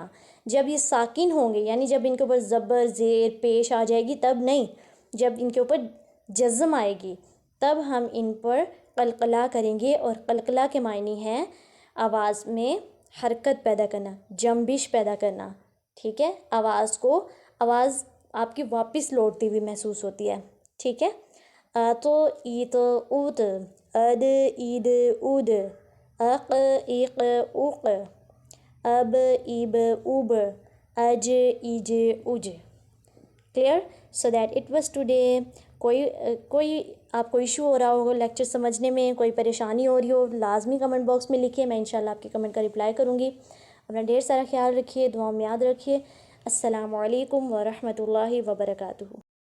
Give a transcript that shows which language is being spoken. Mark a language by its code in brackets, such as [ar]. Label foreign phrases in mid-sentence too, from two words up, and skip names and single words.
[ur] جب یہ ساکن ہوں گے یعنی جب ان کے اوپر زبر زیر پیش آ جائے گی تب نہیں، جب ان کے اوپر جزم آئے گی تب ہم ان پر قلقلہ کریں گے، اور قلقلہ کے معنی ہے آواز میں حرکت پیدا کرنا، جنبش پیدا کرنا، ٹھیک ہے؟ آواز آپ کی واپس لوٹتی ہوئی محسوس ہوتی ہے، ٹھیک ہے؟ [ar] تو ایت اوت، اد عید اود، اق ایق اوق، اب ایب اوب، اج ایج اج۔ [en] کلیئر؟ so that it was today. [ur] کوئی آپ کو ایشو ہو رہا ہوگا لیکچر سمجھنے میں، کوئی پریشانی ہو رہی ہو، لازمی [en] comment box [ur] میں لکھیے، میں انشاءاللہ آپ کی کمنٹ کا رپلائی کروں گی۔ اپنا ڈھیر سارا خیال رکھیے، دعاؤں میں یاد رکھیے۔ [ar] السلام علیکم ورحمۃ اللہ وبرکاتہ۔